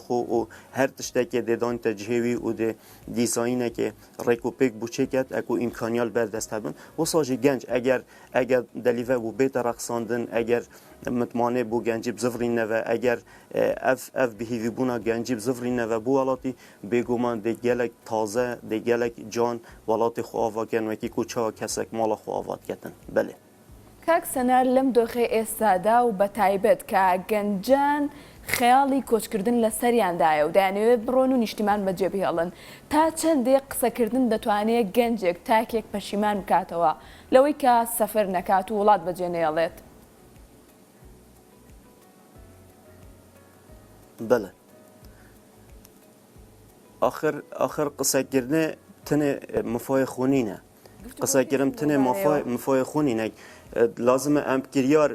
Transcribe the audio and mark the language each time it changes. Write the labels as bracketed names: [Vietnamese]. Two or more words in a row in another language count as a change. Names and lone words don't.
[Kurdish] خو و هر تشتکی دی دان تجهیوی و دی دیزاینه که ریکوپیک بوچه کرد اکو امکانیال بردست هبن و ساجی گنج اگر دلیوه و بیت رقصاندن اگر متمانه بو گنجی بزفرین نوه اگر اف بهیوی بونا گنجی بزفرین نوه بو والاتی بگومان دی گلک تازه دی گلک جان والاتی خو آوا کن و کی کوچا کسک مال خو آوات کتن بله [Central Kurdish] کاک سەنار لەم دۆخی ئێستادا و بە تایبەت کە گەنجان خەیاڵی کۆچکردن لە سەریاندایە و دەیانەوێت بڕۆن و نیشتیمان بەجێبهێڵن تا چەندێک قسەکردن دەتوانێت گەنجێک تاکێک پەشیمان بکاتەوە لەوەی کە سەفەر نەکات و وڵات بەجێ نێڵێت [Kurdish] بله آخر قسەکردن تنه مفای خونینه قسەکردن تنه مفای خونینه لازمه ام کریار